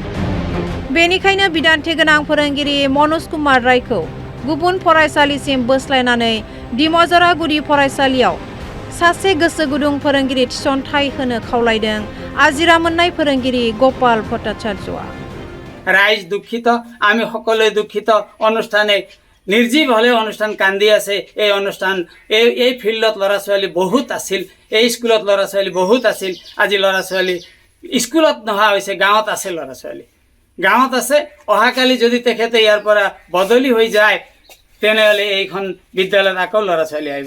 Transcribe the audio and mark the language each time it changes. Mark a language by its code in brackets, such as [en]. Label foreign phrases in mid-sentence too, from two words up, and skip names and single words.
[brx] बेनिखायनो बिदान्थि गोनां फोरोंगिरि मनोज कुमार रायखौ गुबुन फरायसालिसिम बोस्लायनानै दिमजरा गुदि फरायसालियाव सासे गोसो गुदुं फोरोंगिरि थिसनथाइ होनो खावलायदों आजिरा मोननाय फोरोंगिरि गपाल भट्टाचार्यआ। [as] ৰাইজ দুখিত, আমি সকলোৱে দুখিত। অনুষ্ঠানে निर्जीव হলে অনুষ্ঠান কান্দি আছে। এই অনুষ্ঠান এই ফিল্ডত ল'ৰা ছোৱালী বহুত আছিল, এই স্কুলত ল'ৰা ছোৱালী বহুত আছিল। আজি ল'ৰা ছোৱালী স্কুলত নহা হৈছে, গাঁৱত আছে ল'ৰা ছোৱালী, গাঁৱত আছে। অহাকালি যদি তেখেতে ইয়াৰ পৰা বদলি হৈ যায় তেনেহ'লে এইখন বিদ্যালয়ত আকৌ ল'ৰা ছোৱালী আহিব।